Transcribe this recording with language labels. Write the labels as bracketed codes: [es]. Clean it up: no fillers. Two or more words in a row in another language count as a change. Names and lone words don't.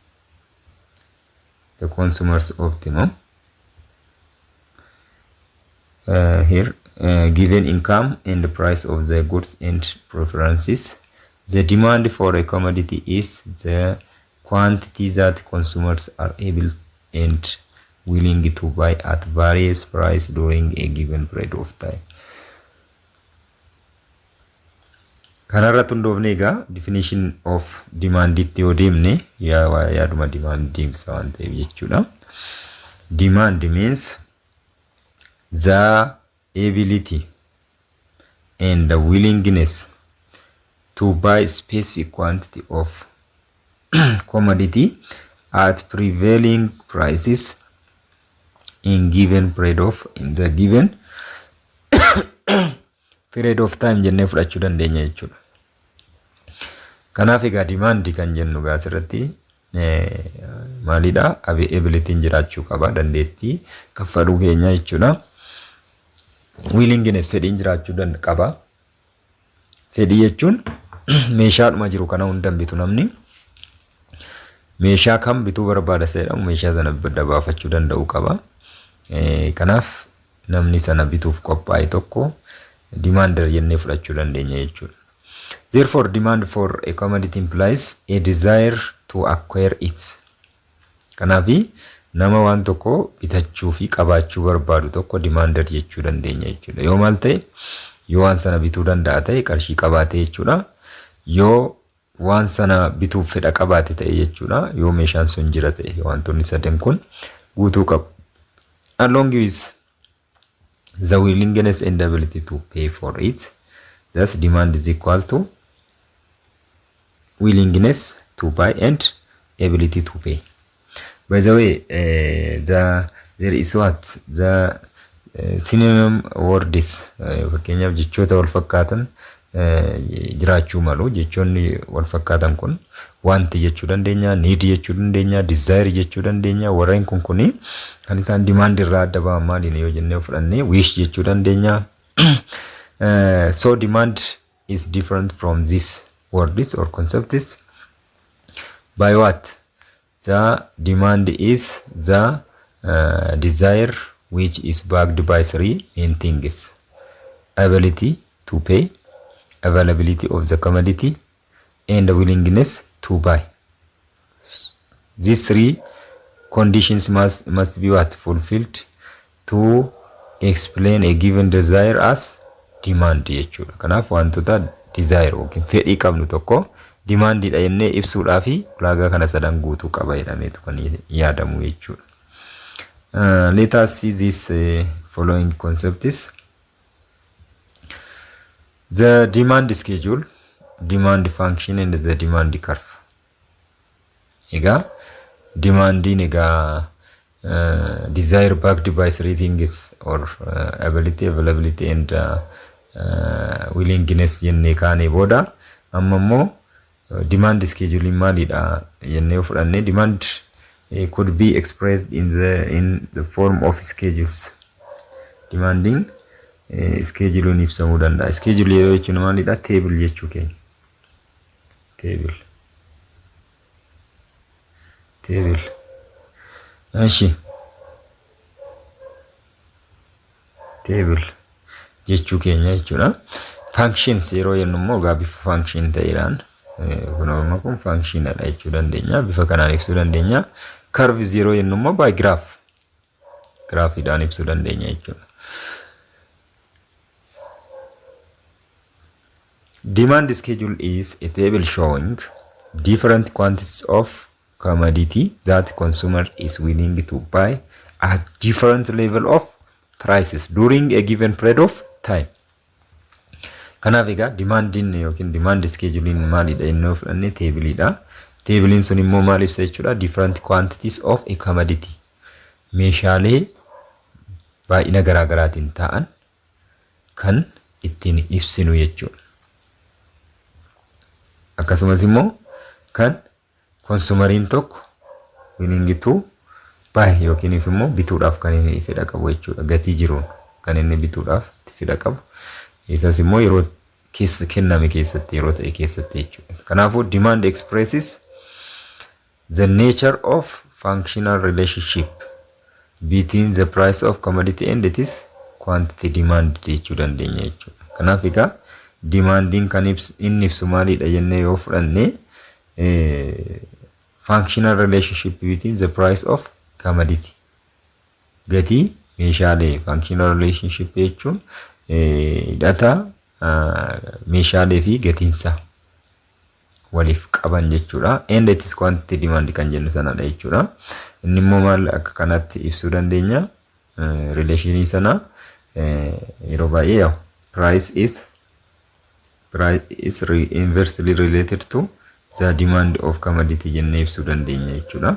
[en] The consumer's optimum here, given income and the price of the goods and preferences. The demand for a commodity is the quantity that consumers are able and willing to buy at various price during a given period of time. [om] Kanarra tundoofne egaa [en] definition of demand [om] itti yoo deemne yaaduma demand deemsa waan ta'eef jechuudha. [en] Demand means the ability and the willingness to buy specific quantity of commodity at prevailing prices in the given period of time [om] jennee fudhachuu dandeenya jechuudha. Kanaaf egaa demand kan jennu gaasirratti maalidha? Ability jiraachuu qaba, dandeettii kaffaluu keenya jechuudha. Willingness fedhiin jiraachuu qaba. Fedhii jechuun meeshaadhuma jiru kana hundan bitu namni meeshaa kam bituu barbaada jedhamu meeshaa sana dabaafachuu danda'u qaba. Kanaaf namni sana bituuf qophaa'e tokko demander jennee fudhachuu dandeenya jechuudha. [en] Therefore, demand for a commodity implies a desire to acquire it. [om] Kanaafi nama waan tokko bitachuu fi qabaachuu barbaadu tokko demander jechuu dandeenya jechuudha. Yoo maal ta'e, yoo waan sana bituu danda'a ta'e qarshii qabaate jechuudha. Yoo waan sana bituuf fedha qabaate ta'e jechuudha. Yoo meeshaan sun jira ta'e wantoonni sadan kun guutuu qabu. [en] Along with the willingness and ability to pay for it, thus demand is equal to willingness to buy and ability to pay. By the way, there is what the synonym words [om] fakkeenyaaf jechoota wal fakkaatan jiraachuu malu. Jechoonni wal fakkaatan kun wanti jechuu dandeenya, need jechuu dandeenya, desire jechuu dandeenya. Warreen kun kuni kan isaan demand irraa adda ba'an maaliin yoo jennee fudhanne wish jechuu dandeenya. [en] So demand is different from these words or concepts by what? The demand is the desire which is backed by three main things: ability to pay, availability of the commodity, and the willingness to buy. These three conditions must be what? Fulfilled to explain a given desire as demand jechuudha. [om] Kanaaf wantoota desire yookiin fedhii qabnu tokko demand dha jennee ibsuudhaaf ulaagaa kana sadan guutuu qaba jedhameetu kan yaadamu jechuudha. [en] Let us see this following concepts. The demand schedule, demand function, and the demand curve. [om] Egaa demanding egaa [en] desire backed by three things or ability, availability, and willingness [om] jennee kaane booda amma immoo [en] demand scheduling [om] maalidha jennee of fudhanne [en] demand could be expressed in the form of schedules. [om] Demanding schedule'n ibsamuu danda'a. Schedule yeroo jechuun maalidha? Table jechuu keenya. Table. Ashi. Table jechuu keenya jechuudha. Functions yeroo jennu immoo gaa bifa function ta'eedhaan kunoo kun function dha jechuu dandeenya. Bifa kanaan ibsuu dandeenya. Curves yeroo jennu immoo [en] by graph. [om] Graphiidhaan ibsuu dandeenya jechuudha. [en] Demand schedule is a table showing different quantities of commodity that consumer is willing to buy at different level of prices during a given period of time. [om] Kanaaf egaa demanding yookiin [en] demand scheduling [om] maalidha jennee fudhanne tableidha. Tablein sun immoo maal ibsa jechuudha? [en] Different quantities of a commodity. [om] Meeshaalee baay'ina garaa garaatiin ta'an kan ittiin ibsinu jechuudha. Akkasumas immoo kan konsumeriin tokko [en] willing to buy [om] yookiin immoo bituudhaaf kan inni fedha qabu jechuudha. Gatii jiruun kan inni bituudhaaf fedha qabu. Isas immoo yeroo kenname keessatti yeroo ta'e keessatti jechuudha. [en] Kanaafuu demand expresses the nature of functional relationship between the price of commodity and its quantity demand [om] jechuu dandeenya jechuudha. Kanaaf egaa demanding kan inni ibsu maalidha jennee yoo fudhanne [en] functional relationship between the price of commodity. [om] Gatii meeshaalee [en] functional relationship [om] jechuun hidhata meeshaalee fi gatiinsa waliif qaban jechuudha. [en] And it is quantity demand [om] kan jennu sanadha jechuudha. Inni immoo maal akka kanatti ibsuu dandeenya relationii sana yeroo baay'ee [en] price is inversely related to the demand of commodity [om] jennee ibsuu dandeenya jechuudha.